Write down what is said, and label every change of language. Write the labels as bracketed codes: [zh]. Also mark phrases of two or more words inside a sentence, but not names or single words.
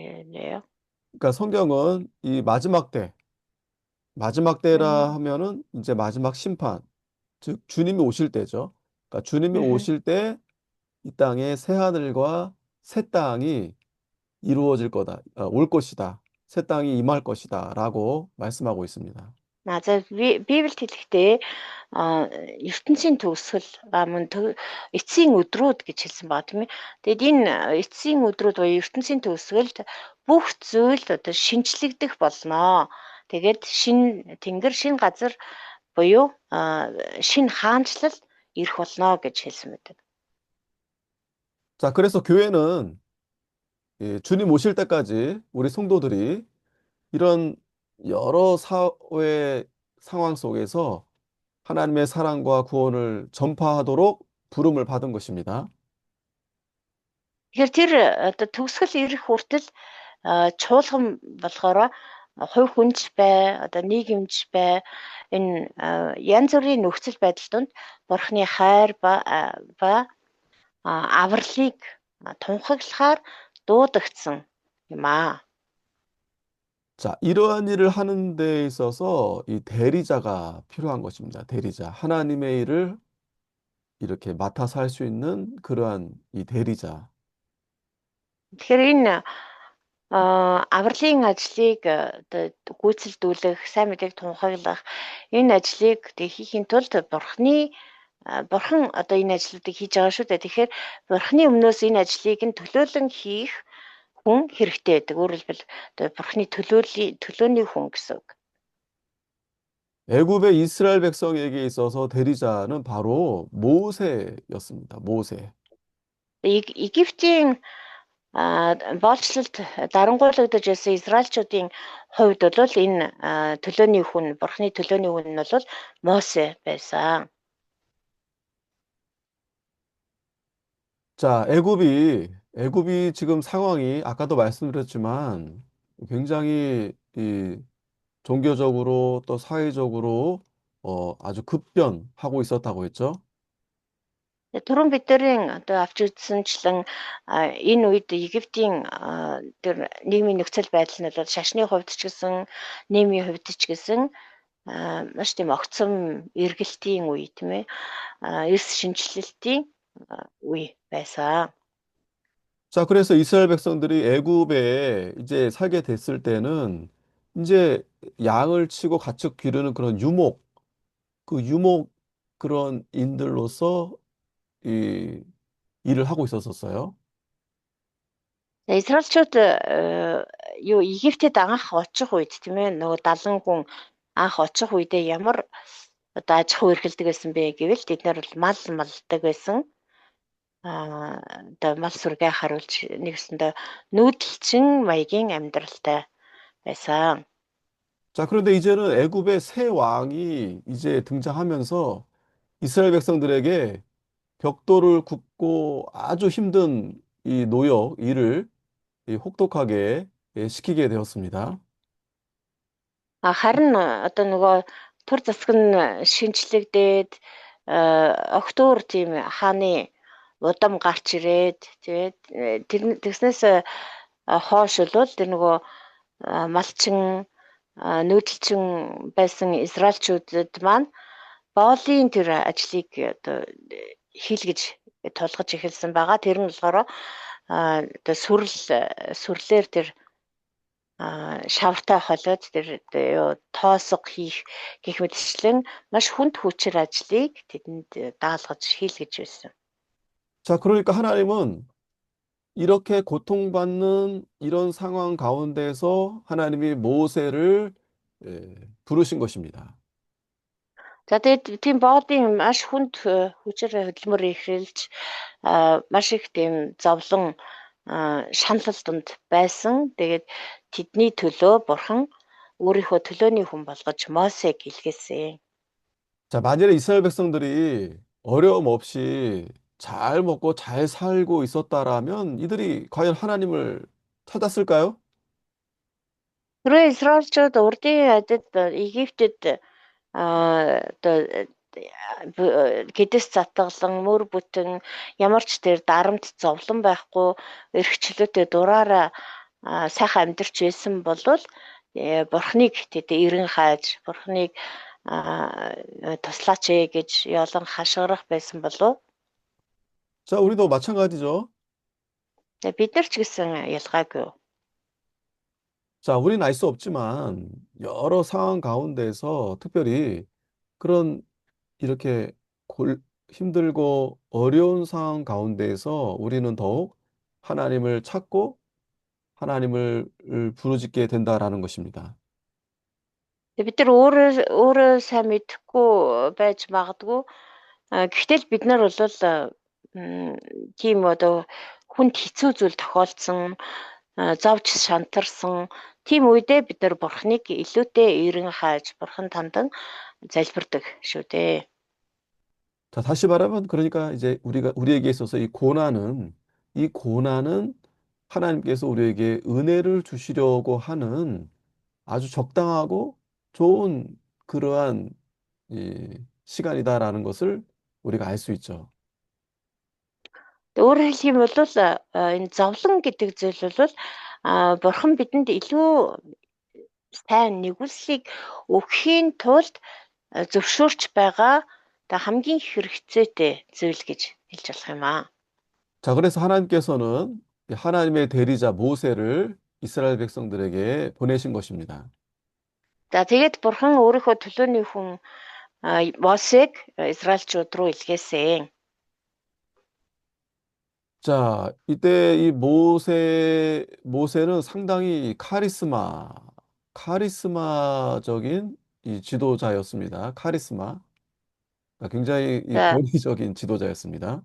[ko] 그러니까 성경은 이 마지막 때, 마지막 때라 음, 하면은 이제 마지막 심판, 즉 주님이 오실 때죠. 그러니까 주님이 음. 오실 때 이 땅에 새 하늘과 새 땅이 이루어질 거다, 올 것이다. 새 땅이 임할 것이다라고 말씀하고 있습니다. 맞아. [mn] Библиэд хэлэхдээ ертөнцийн төгсгөл эцсийн өдрүүд гэж хэлсэн байна тийм ээ. Тэгэд энэ эцсийн өдрүүд буюу ертөнцийн төгсгөлд бүх зүйл одоо шинчлэгдэх болно. Тэгээд шин тэнгэр, шин газар буюу шин хаанчлал ирэх болно гэж хэлсэн байдаг. [ko] 자, 그래서 교회는 주님 오실 때까지 우리 성도들이 이런 여러 사회 상황 속에서 하나님의 사랑과 구원을 전파하도록 부름을 받은 것입니다. [mn] Тэгэхээр тэр одоо төгсгөл ирэх хүртэл чуулган болохоор хувь хүнч бай, одоо нийгэмч бай энэ янз бүрийн нөхцөл байдал донд Бурхны хайр ба авралыг тунхаглахаар дуудагдсан юм аа. [ko] 자, 이러한 일을 하는 데 있어서 이 대리자가 필요한 것입니다. 대리자. 하나님의 일을 이렇게 맡아서 할 수 있는 그러한 이 대리자. [mn] Тэгэхээр энэ авралын ажлыг одоо гүйцэлдүүлэх, сайн мэдээг тунхаглах энэ ажлыг хийхийн тулд Бурхан одоо энэ ажлуудыг хийж байгаа шүү дээ. Тэгэхээр Бурханы өмнөөс энэ ажлыг нь төлөөлөн хийх хүн хэрэгтэй байдаг. Өөрөөр хэлбэл одоо Бурханы төлөөний хүн гэсэн үг. [ko] 애굽의 이스라엘 백성에게 있어서 대리자는 바로 모세였습니다. 모세. [mn] Египтийн боолчлолд дарангуйлагдаж байсан Израильчуудын хувьд бол энэ төлөөний хүн, Бурханы төлөөний хүн нь бол Мосе байсан. [ko] 자, 애굽이 지금 상황이 아까도 말씀드렸지만 굉장히 이 종교적으로 또 사회적으로 아주 급변하고 있었다고 했죠. [mn] Түрүүн бидний одоо авч үзсэнчлэн энэ үед Египтийн тэр нийгмийн нөхцөл байдал нь бол шашны хувьд ч гэсэн нийгмийн хувьд ч гэсэн маш тийм огцом эргэлтийн үе тийм ээ. Эрс шинжлэлтийн үе байсан. [ko] 자, 그래서 이스라엘 백성들이 애굽에 이제 살게 됐을 때는 이제 양을 치고 가축 기르는 그런 그 유목 그런 인들로서 이 일을 하고 있었었어요. [mn] Израильчууд юу Египтэд анх очих үед тийм ээ нөгөө 70 хүн анх очих үедээ ямар одоо аж ахуй эрхэлдэг байсан бэ гэвэл тэд нар бол мал малдаг байсан. Одоо мал сүргээ харуулж нэгсэндээ нүүдэлчин маягийн амьдралтай байсан. [ko] 자, 그런데 이제는 애굽의 새 왕이 이제 등장하면서 이스라엘 백성들에게 벽돌을 굽고 아주 힘든 이 노역, 일을 이 혹독하게 시키게 되었습니다. [mn] Харин одоо нөгөө төр засаг нь шинчлэгдээд октоор тийм хааны удам гарч ирээд тэгээд тэгснээс хойш бол тэр нөгөө малчин нүүдэлчин байсан израилчуудад маань боолын тэр ажлыг одоо хийлгэж тулгаж эхэлсэн байгаа. Тэр нь болохоор одоо сүрлээр тэр шавартай холиод тэр юу тоосго хийх гэх мэтчлэн маш хүнд хүчээр ажлыг тэдэнд даалгаж хийлгэж байсан. [ko] 자, 그러니까 하나님은 이렇게 고통받는 이런 상황 가운데서 하나님이 모세를 부르신 것입니다. [mn] За тэгээд тийм боодын маш хүнд хүчээр хөдөлмөр ихрэлж маш их тийм зовлон шаналл донд байсан. Тэгээд тэдний төлөө бурхан өөрийнхөө төлөөний хүн болгож Мосег илгээсэн. [ko] 자, 만일에 이스라엘 백성들이 어려움 없이 잘 먹고 잘 살고 있었다라면 이들이 과연 하나님을 찾았을까요? [mn] Тэрөө Израильчууд урдын адид Египтэд одоо гэдэс затгалан мөр бүтэн ямар ч тэр дарамт зовлон байхгүй эрх чөлөөтэй дураараа сайхан амьдарч байсан болвол бурхныг тэдээ эрен хайж, бурхныг туслаач ээ гэж ёолон хашгирах байсан болов. [ko] 자, 우리도 마찬가지죠. [mn] Бид нар ч гэсэн ялгаагүй. [ko] 자, 우리는 알 수 없지만 여러 상황 가운데에서 특별히 그런 이렇게 힘들고 어려운 상황 가운데에서 우리는 더욱 하나님을 찾고 하나님을 부르짖게 된다라는 것입니다. [mn] Бид нар өөрөө сайн мэдэхгүй байж магадгүй. Гэхдээ л бид нар бол тийм одоо хүнд хэцүү зүйл тохиолдсон, зовж шантарсан тийм үедээ бид нар бурхныг илүүтэй эрен хайж бурхан тандан залбирдаг шүү дээ. [ko] 자, 다시 말하면 그러니까 이제 우리에게 있어서 이 고난은 하나님께서 우리에게 은혜를 주시려고 하는 아주 적당하고 좋은 그러한 이 시간이다라는 것을 우리가 알 수 있죠. [mn] Өөрөөр хэлэх юм бол энэ зовлон гэдэг зүйл бол бурхан бидэнд илүү сайн нэгүслийг өгөхийн тулд зөвшөөрч байгаа хамгийн хэрэгцээтэй зүйл гэж хэлж болох юм аа. [ko] 자, 그래서 하나님께서는 하나님의 대리자 모세를 이스라엘 백성들에게 보내신 것입니다. [mn] За тэгээд бурхан өөрийнхөө төлөөний хүн Мосег Израильчууд руу илгээсэн. [ko] 자, 이때 이 모세는 상당히 카리스마적인 이 지도자였습니다. 카리스마. 굉장히 이 [mn] За [ko] 권위적인 지도자였습니다.